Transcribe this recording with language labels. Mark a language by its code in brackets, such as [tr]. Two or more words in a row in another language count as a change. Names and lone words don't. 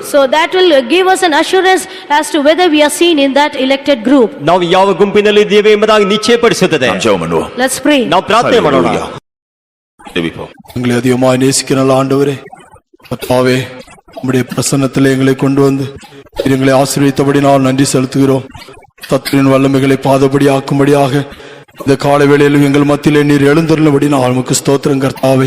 [en] So that will give us an assurance as to whether we are seen in that elected group. [kn] ನಾವು ಯಾವ ಗುಂಪಿನಲ್ಲಿ ಇದ್ದೇವೆ ಎಂಬುದಾಗಿ ನಿಶ್ಚಯಪಡಿಸುತ್ತದೆ. [ta] நாம் ஜெபம் பண்ணுவோம். [en] Let's pray. [kn] ನಾವು ಪ್ರಾರ್ಥನೆ ಮಾಡೋಣ. [ta] ஜெபிப்போம். எங்களை அதிகமாக நேசிக்கிற நல்ல ஆண்டவரே, கர்த்தாவே, உம்முடைய பிரசன்னத்தில் எங்களை கொண்டு வந்து எங்களை ஆசீர்வதித்தபடி நான் நன்றி செலுத்துகிறோம். சத்துருவின் வல்லமைகளை பாதபடி ஆக்கும்படியாக இந்த காலை வேளையிலும் எங்கள் மத்தியிலே நீர் எழுந்தருளும்படி நான் உமக்கு ஸ்தோத்திரம் கர்த்தாவே.